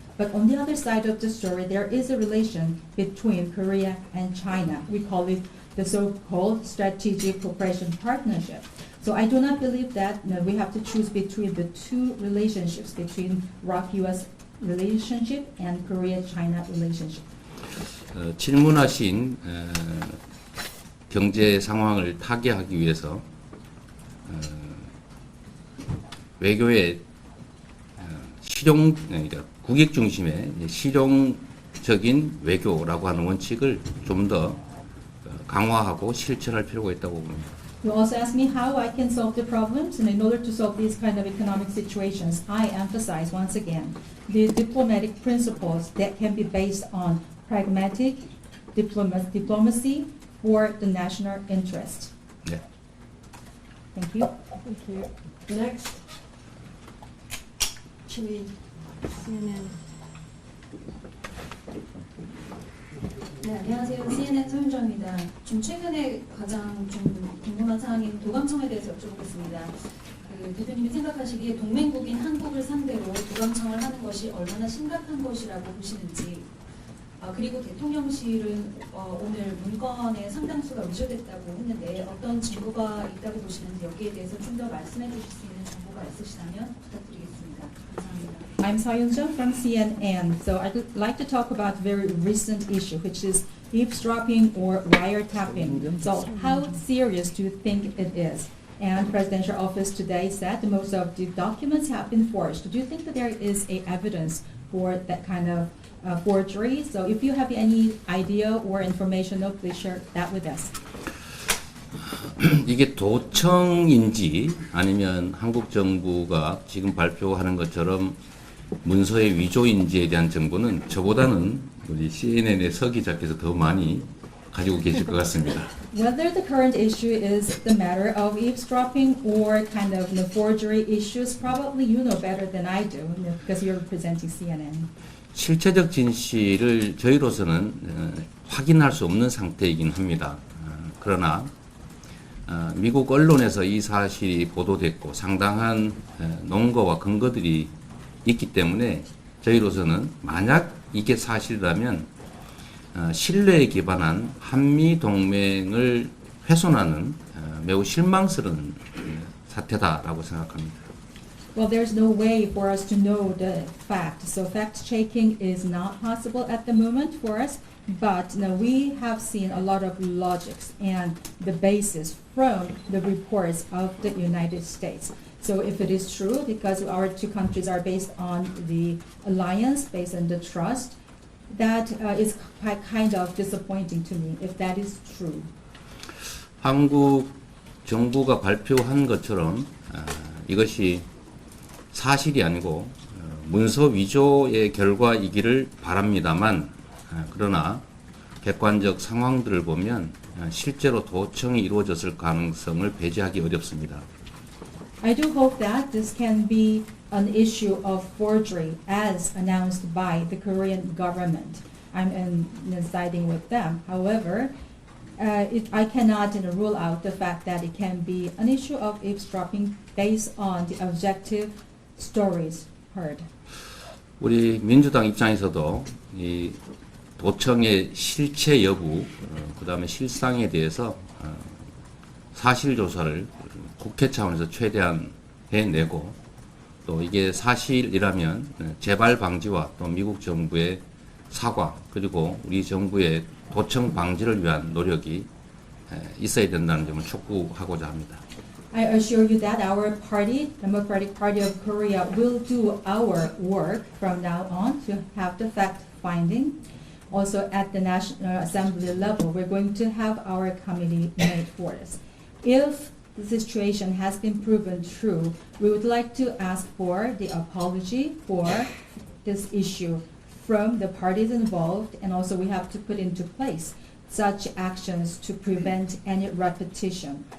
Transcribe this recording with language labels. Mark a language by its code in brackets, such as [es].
[en] But on the other side of the story, there is a relation between Korea and China. We call it the so-called strategic cooperation partnership. So I do not believe that we have to choose between the two relationships, between ROC-US relationship and Korea-China relationship. [ko] 질문하신 경제 상황을 타개하기 위해서 외교의 실용, 그러니까 국익 중심의 실용적인 외교라고 하는 원칙을 좀 더 강화하고 실천할 필요가 있다고 봅니다. [en] You also asked me how I can solve the problems, and in order to solve these kind of economic situations, I emphasize once again the diplomatic principles that can be based on pragmatic diplomacy for the national interest. [ko] 네. [en] Thank you. Thank you. Next. Chile, CNN. [ko] 네, 안녕하세요. CNN 서윤정입니다. 좀 최근에 가장 좀 궁금한 사항인 도감청에 대해서 여쭤보겠습니다. 대표님이 생각하시기에 동맹국인 한국을 상대로 도감청을 하는 것이 얼마나 심각한 것이라고 보시는지 그리고 대통령실은 오늘 문건의 상당수가 위조됐다고 했는데 어떤 증거가 있다고 보시는지 여기에 대해서 좀 더 말씀해 주실 수 있는 정보가 있으시다면 부탁드리겠습니다. 감사합니다. [en] I'm Soyeon Jung from CNN. So I'd like to talk about a very recent issue, which is eavesdropping or wiretapping. So how serious do you think it is? And Presidential Office today said that most of the documents have been forged. Do you think that there is a evidence for that kind of forgery? So if you have any idea or information, please share that with us. [ko] 이게 도청인지 아니면 한국 정부가 지금 발표하는 것처럼 문서의 위조인지에 대한 정보는 저보다는 우리 CNN의 서 기자께서 더 많이 가지고 계실 것 같습니다. [en] Whether the current issue is the matter of eavesdropping or kind of forgery issues, probably you know better than I do because you're representing CNN. [ko] 실체적 진실을 저희로서는 확인할 수 없는 상태이긴 합니다. 그러나 미국 언론에서 이 사실이 보도됐고 상당한 논거와 근거들이 있기 때문에 저희로서는 만약 이게 사실이라면 신뢰에 기반한 한미 동맹을 훼손하는 매우 실망스러운 사태다라고 생각합니다. [en] Well, there's no way for us to know the fact. So fact-checking is not possible at the moment for us. But we have seen a lot of logics and the basis from the reports of the United States. So if it is true, because our two countries are based on the alliance, based on the trust, that is kind of disappointing to me if that is true. [ko] 한국 정부가 발표한 것처럼 이것이 사실이 아니고 문서 위조의 결과이기를 바랍니다만 그러나 객관적 상황들을 보면 실제로 도청이 이루어졌을 가능성을 배제하기 어렵습니다. [en] I do hope that this can be an issue of forgery as announced by the Korean government. I'm siding with them. However, I cannot rule out the fact that it can be an issue of eavesdropping based on the objective stories heard. [ko] 우리 민주당 입장에서도 이 도청의 실체 여부, 그 다음에 실상에 대해서 사실 조사를 국회 차원에서 최대한 해내고 또 이게 사실이라면 재발 방지와 또 미국 정부의 사과 그리고 우리 정부의 도청 방지를 위한 노력이 있어야 된다는 점을 촉구하고자 합니다. [en] I assure you that our party, Democratic Party of Korea, will do our work from now on to have the fact-finding. Also at the National Assembly level, we're going to have our committee made for this. If the situation has been proven true, we would like to ask for the apology for this issue from the parties involved, and also we have to put into place such actions to prevent any repetition.